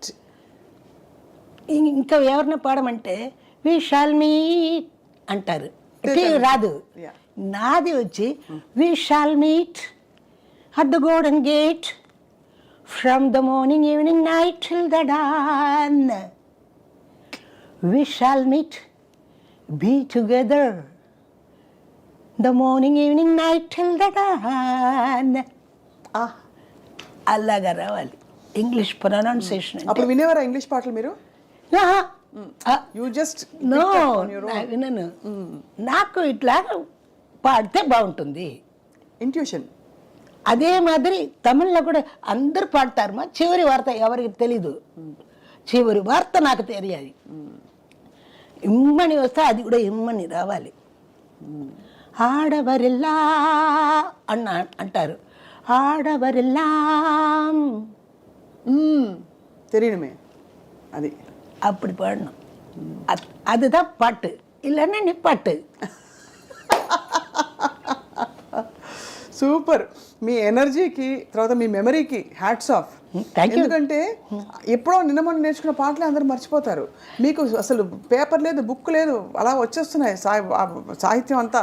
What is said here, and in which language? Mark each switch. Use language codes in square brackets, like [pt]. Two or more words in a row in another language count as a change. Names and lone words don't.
[te] ఇంకా ఎవరిని పాడమంటే [en] we shall meet [te] అంటారు, రాదు. నాది వచ్చి [en] we shall meet at the golden gate from the morning evening night till the dawn. we shall meet be together the morning evening night till the dawn. [te] అలాగా రావాలి ఇంగ్లీష్ ప్రొనౌన్సియేషన్. అప్పుడు వినేవారా ఇంగ్లీష్ పాటలు మీరు? [en] you just [te] నో, వినను. నాకు ఇట్లా పాడితే బాగుంటుంది ఇంట్యూషన్. అదే మాదిరి తమిళ్లో కూడా అందరు పాడతారు. మా చివరి వార్త ఎవరికి తెలీదు, చివరి వార్త నాకు తెలియాలి. ఇమ్మని వస్తే అది కూడా ఇమ్మని రావాలి. ఆడవరిల్లా అంటారు, ఆడవరిల్లా [ta] தெரியணுமே అది. அப்படி பாடணும். அதுதான் பாட்டு, இல்லைன்னா நிப்பாட்டு. [te] సూపర్. మీ ఎనర్జీకి తర్వాత మీ మెమరీకి [en] hats off. [te] ఎందుకంటే ఎప్పుడో నిన్న మొన్న నేర్చుకున్న పాటలే అందరూ మర్చిపోతారు. మీకు అసలు పేపర్ లేదు, బుక్ లేదు, అలా వచ్చేస్తున్నాయి సాహిత్యం అంతా.